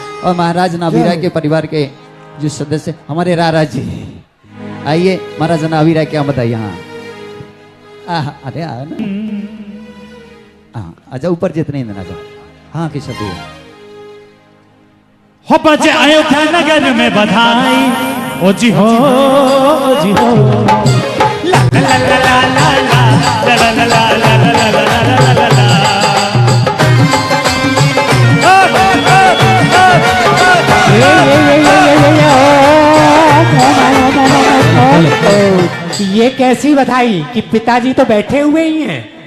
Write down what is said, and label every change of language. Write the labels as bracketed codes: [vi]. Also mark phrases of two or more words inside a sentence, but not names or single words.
[hi] और महाराज नाभिराय के परिवार के जो सदस्य हमारे रारा जी, आइए महाराजा नाभिराय क्या बधाई। हाँ अरे आओ ना, हाँ आजा ऊपर जितने दिन आजा। हाँ किशोर भैया, हो बजे अयोध्या नगर में बधाई, ओ जी हो, ओ जी हो। ला ला ला ला ला ला ला ला ला ला ला ला ला ला। ये कैसी बधाई कि पिताजी तो बैठे हुए ही हैं।